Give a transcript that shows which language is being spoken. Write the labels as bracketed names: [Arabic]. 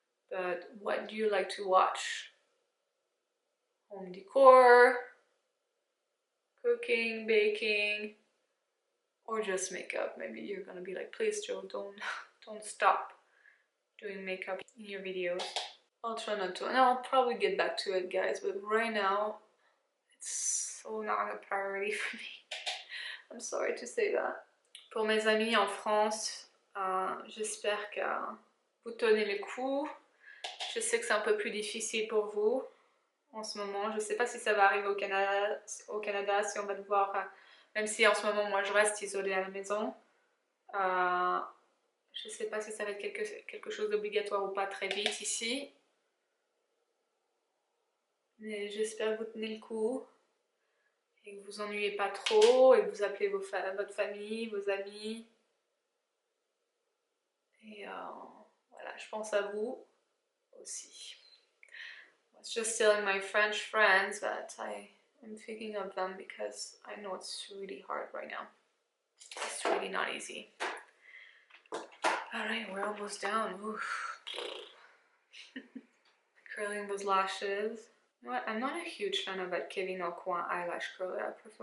[English] But what do you like to watch? Home decor, cooking, baking, or just makeup? Maybe you're gonna be like, please Joe, don't stop doing makeup in your videos. I'll try not to, and I'll probably get back to it, guys, but right now it's so not a priority for me. I'm sorry to say that. [French] Pour mes amis en France, j'espère que vous tenez le coup. Je sais que c'est un peu plus difficile pour vous en ce moment. Je ne sais pas si ça va arriver au Canada, si on va devoir, même si en ce moment moi je reste isolée à la maison. Je ne sais pas si ça va être quelque chose d'obligatoire ou pas très vite ici. Mais j'espère que vous tenez le coup et que vous vous ennuyez pas trop et que vous appelez votre famille, vos amis. Et voilà, je pense à vous aussi. [English] I was just telling my French friends that I am thinking of them because I know it's really hard right now. It's really not easy. Alright, we're almost done. Curling those lashes. You know what? I'm not a huge fan of that Kevin Aucoin eyelash curler.